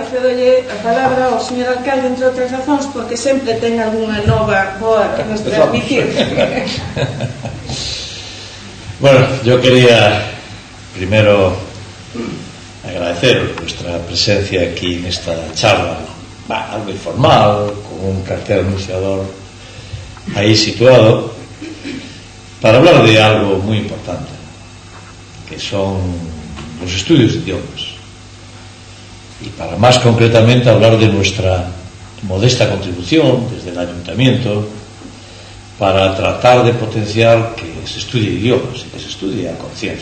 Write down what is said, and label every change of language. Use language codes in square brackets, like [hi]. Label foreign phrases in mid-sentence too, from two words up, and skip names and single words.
[gl] cedolle a palabra ao señor alcalde, entre outras razóns, porque sempre ten algunha nova boa que nos transmitir. [es] Bueno, yo quería primero agradecer vuestra presencia aquí en esta charla, algo informal, con un cartel anunciador ahí situado, para hablar de algo muy importante, que son los estudios de idiomas, y para más concretamente hablar de nuestra modesta contribución desde el ayuntamiento para tratar de potenciar que se estudie idiomas y que se estudie a conciencia.